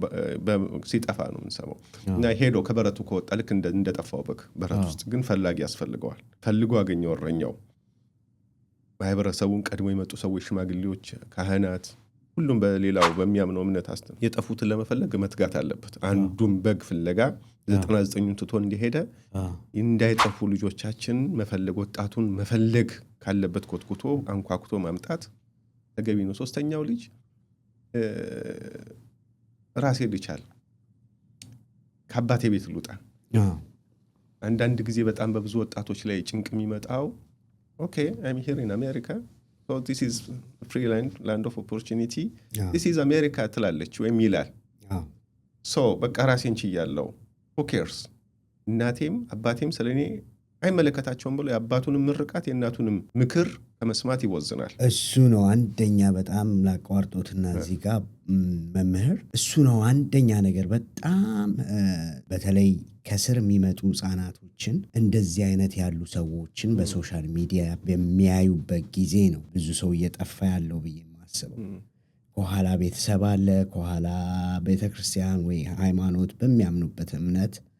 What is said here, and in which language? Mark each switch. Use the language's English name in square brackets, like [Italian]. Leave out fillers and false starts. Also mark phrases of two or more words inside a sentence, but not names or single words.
[Amharic] ሲጠፋ ነው የምንሰማው። እና ሄዶ ከበረቱ ከወጣ ልክ እንደጠፋው በግ በረት ውስጥ ግን ፈላጊ ያስፈልገዋል። ፈልጎ አገኘው እረኛው። ማህበረሰቡን ቀድሞ የመጡ ሰዎች፣ ሽማግሌዎች፣ ካህናት፣ ሁሉም በሌላው በሚያምነው እምነት የጠፉትን ለመፈለግ መትጋት አለበት። አንዱም በግ ፍለጋ 99ኙን ትቶ እንደሄደ እንዳይጠፉ ልጆቻችን መፈለግ፣ ወጣቱን መፈለግ ካለበት ኮትኩቶ አንኳኩቶ ማምጣት ተገቢ ነው። ሶስተኛው ልጅ ራሴ ልቻል ከአባቴ ቤት ልውጣ። አንዳንድ ጊዜ በጣም በብዙ ወጣቶች ላይ ጭንቅ የሚመጣው ኦኬ [English] I'm here in America so this is free land of opportunity this is America [Amharic] ትላለች ወይም ይላል። ሶ በቃ ራሴን ችያለሁ [English] who cares [Amharic] እናቴም አባቴም ስለኔ አይመለከታቸውም ብሎ የአባቱንም ምርቃት የእናቱንም ምክር ከመስማት ይወዝናል። እሱ ነው አንደኛ። በጣም ላቋርጦትና እዚህ ጋር መምህር፣ እሱ ነው አንደኛ ነገር። በጣም በተለይ ከስር የሚመጡ ህጻናቶችን እንደዚህ አይነት ያሉ ሰዎችን በሶሻል ሚዲያ በሚያዩበት ጊዜ ነው ብዙ ሰው እየጠፋ ያለው ብዬ የማስበው። ከኋላ ቤተሰብ አለ፣ ከኋላ ቤተክርስቲያን ወይ ሃይማኖት በሚያምኑበት እምነት